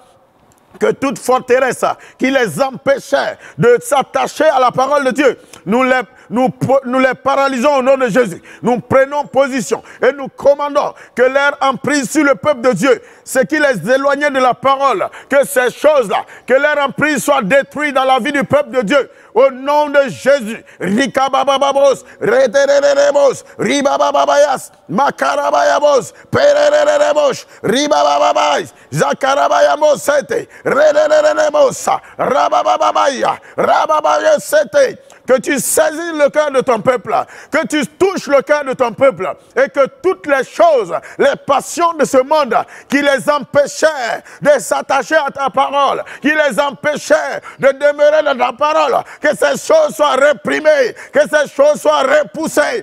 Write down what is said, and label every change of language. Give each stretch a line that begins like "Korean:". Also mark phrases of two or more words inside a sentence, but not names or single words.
French: Que toute forteresse qui les empêchait de s'attacher à la parole de Dieu, nous les paralysons au nom de Jésus. Nous prenons position et nous commandons que leur emprise sur le peuple de Dieu, ce qui les éloignait de la parole, que ces choses-là, que leur emprise soit détruite dans la vie du peuple de Dieu. Au nom de Jésus, Rikabababos, Retererebos, Ribababayas, Makarabayabos, Perererebos, Ribababayas, Zakarabayamos, Sete, Retererebos, Rabababaya, Rababayasete. Que tu saisis le cœur de ton peuple, que tu touches le cœur de ton peuple et que toutes les choses, les passions de ce monde qui les empêchaient de s'attacher à ta parole, qui les empêchaient de demeurer dans ta parole, que ces choses soient réprimées, que ces choses soient repoussées.